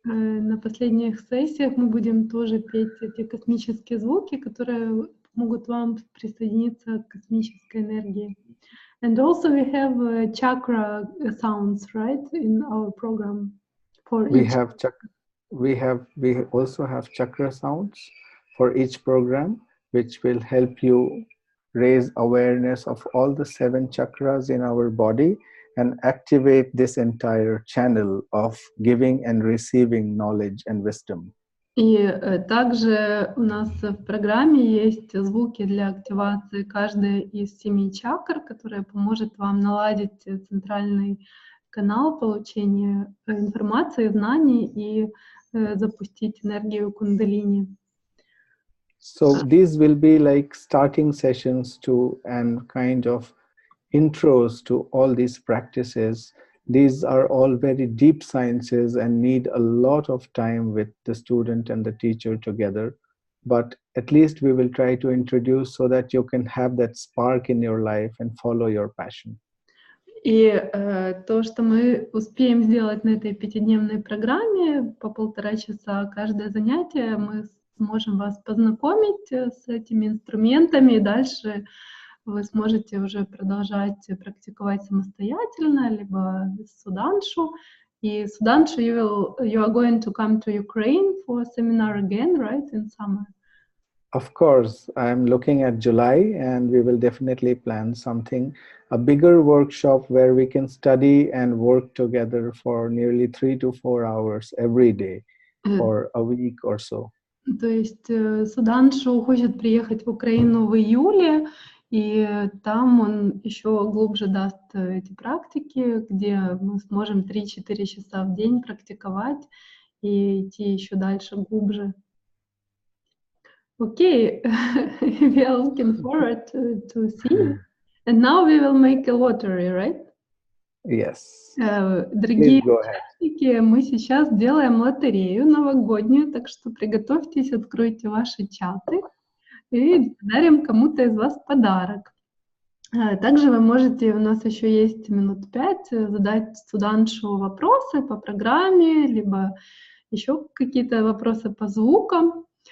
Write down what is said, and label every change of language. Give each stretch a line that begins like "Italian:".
Russian: На последних сессиях мы будем тоже петь эти космические звуки, которые могут вам присоединиться к космической энергии.
English: And also we have chakra sounds, right, in our program for We each. We also have chakra sounds for each program, which will help you raise awareness of all the 7 chakras in our body and activate this entire channel of giving and receiving knowledge and wisdom.
Russian: И также у нас в программе есть звуки для активации каждой из 7 чакр, которая поможет вам наладить центральный канал получения информации, знаний и запустить энергию кундалини.
English: So these will be like starting sessions to and kind of intros to all these practices. These are all very deep sciences and need a lot of time with the student and the teacher together. But at least we will try to introduce so that you can have that spark in your life and follow your passion.
Russian: И то, что мы успеем сделать на этой 5-дневной программе, по 1,5 часа каждое занятие, мы сможем вас познакомить с этими инструментами, и дальше вы сможете уже продолжать практиковать самостоятельно, либо с Судханшу. И
English: Судханшу, you are going to come to Ukraine for a seminar again, right, in summer? Of course, I'm looking at July, and we will definitely plan something, a bigger workshop where we can study and work together for nearly 3 to 4 hours every day for a week or so.
Russian: То есть Судханшу хочет приехать в Украину в июле, и там он еще глубже даст эти практики, где мы сможем 3-4 часа в день практиковать и идти еще дальше, глубже.
English: Okay, we are looking forward to see you. And now we will make a lottery, right? Yes.
Russian: Дорогие участники, мы сейчас делаем лотерею новогоднюю, так что приготовьтесь, откройте ваши чаты и дарим кому-то из вас подарок. Также вы можете, у нас еще есть минут 5, задать Судханшу вопросы по программе, либо еще какие-то вопросы по звукам.